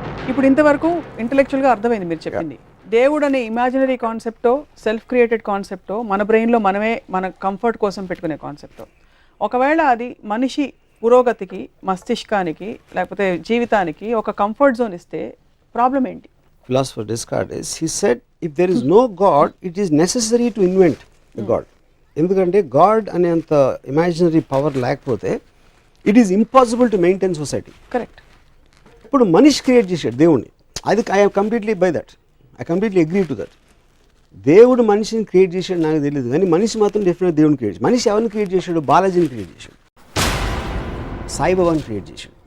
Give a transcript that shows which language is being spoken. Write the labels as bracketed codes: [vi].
[te] ఇప్పుడు ఇంతవరకు ఇంటలెక్చువల్గా అర్థమైంది మీరు చెప్పింది. దేవుడు అనే ఇమాజినరీ కాన్సెప్టో, సెల్ఫ్ క్రియేటెడ్ కాన్సెప్టో, మన బ్రెయిన్లో మనమే మన కంఫర్ట్ కోసం పెట్టుకునే కాన్సెప్టో, ఒకవేళ అది మనిషి పురోగతికి, మస్తిష్కానికి, లేకపోతే జీవితానికి ఒక కంఫర్ట్ జోన్ ఇస్తే ప్రాబ్లం ఏంటి? [en] Philosopher Descartes, he said, if there is no God, it is necessary to invent a God. [te] ఎందుకంటే గాడ్ అనేంత ఇమాజినరీ పవర్ లేకపోతే [en] It is impossible to maintain society. [te] Correct. ఇప్పుడు మనిషి క్రియేట్ చేశాడు దేవుణ్ణి. అది [en] I completely by that, I completely agree to that. [te] దేవుడు మనిషిని క్రియేట్ చేశాడు నాకు తెలియదు, కానీ మనిషి మాత్రం డెఫినెట్ దేవుని క్రియేట్ చేశాడు. మనిషి ఎవరిని క్రియేట్ చేశాడు? బాలాజీని క్రియేట్ చేశాడు, సాయిబాబాని క్రియేట్ చేశాడు.